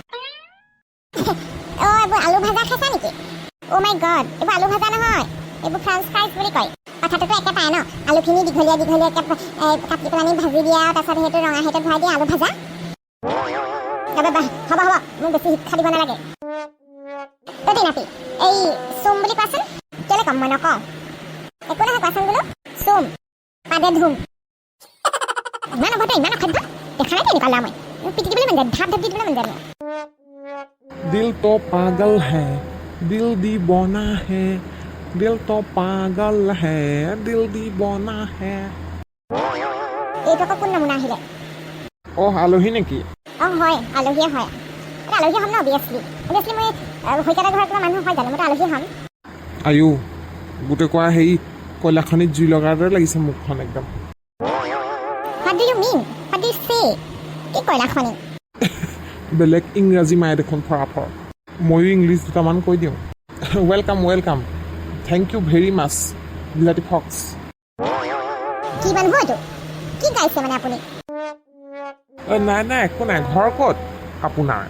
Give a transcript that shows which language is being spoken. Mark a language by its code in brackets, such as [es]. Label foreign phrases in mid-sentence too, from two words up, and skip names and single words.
[as] অ' এইবোৰ আলু ভাজা খাইছা নেকি [en] oh my god [as] এইবোৰ আলু ভাজা নহয় এইবোৰ [en] French fries [as] বুলি কয় কথাটোতো একেটাই ন আলুখিনি দীঘলীয়াকৈ কাটি পেলাই ভাজি দিয়া তাৰপিছত সেইটো ৰঙা সেইটোত ভৰাই দিয়া আলু ভাজা হ'ব মোক বেছি শিক্ষা দিব নালাগে অ' টিনাপি এই চুম বুলি কোৱাচোন কেলৈ ক'ম মই নকওঁ একো নহয় কোৱাচোন বোলো চুম পাদে ধুম ইমান অভদ্ৰ ইমান অসভ্য দেখা নাই তেনেকুৱা মই পিটি দিবলৈ মন যায় ধাপ দি দিবলৈ মন যায় [hi] दिल तो पागल है दिल दीवाना है दिल तो पागल है दिल दीवाना है [as] এইটো আকৌ কোন নমুনা আহিলে আলহী নেকি হয় আলহীয়ে হয় আলহী হ'ম ন অভিয়াছলি মই হৈকাটা ঘৰত তোমাৰ মানুহ হয় জানো মই আলহী হ'ম আয়ো গোটেই কোৱা সেই কয়লাখনিত জুই লগাৰ দৰে লাগিছে মুখখন একদম [en] What do you mean? What do you say? [as] কি কয়লাখনি বেলেগ ইংৰাজী মায়ে দেখোন ফৰাফৰ ময়ো ইংলিছ দুটামান কৈ দিওঁ [en] welcome thank you very much [as] বিলাতী ফক্স কি মানুহ এইটো কি গাইছে মানে আপুনি নাই একো নাই ঘৰ ক'ত আপোনাৰ